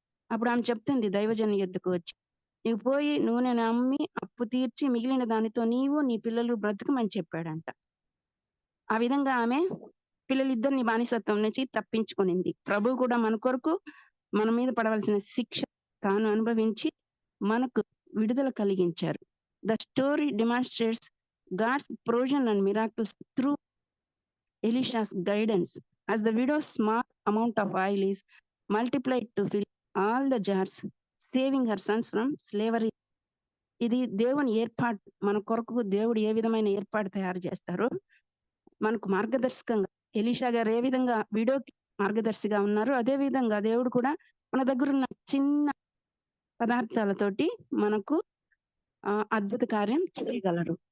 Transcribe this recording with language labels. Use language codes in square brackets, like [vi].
[te] అప్పుడు ఆమె చెప్తుంది దైవజన యుద్ధకు వచ్చి, నీవు పోయి నూనెను అమ్మి అప్పు తీర్చి మిగిలిన దానితో నీవు నీ పిల్లలు బ్రతుకమని చెప్పాడంట. ఆ విధంగా ఆమె పిల్లలిద్దరిని బానిసత్వం నుంచి తప్పించుకునింది. ప్రభు కూడా మన కొరకు మన మీద పడవలసిన శిక్ష తాను అనుభవించి మనకు విడుదల కలిగించారు. [en] The story demonstrates God's provision and miracles through Elisha's guidance as the widow's small amount of oil is multiplied to fill all the jars, saving her sons from slavery. [te] ఇది దేవుని ఏర్పాటు. మన కొరకు దేవుడు ఏ విధమైన ఏర్పాటు తయారు చేస్తారో మనకు మార్గదర్శకంగా ఎలీషా గారు ఏ విధంగా విడోకి మార్గదర్శిగా ఉన్నారు, అదే విధంగా దేవుడు కూడా మన దగ్గర ఉన్న చిన్న పదార్థాలతోటి మనకు అద్భుత కార్యం చేయగలరు.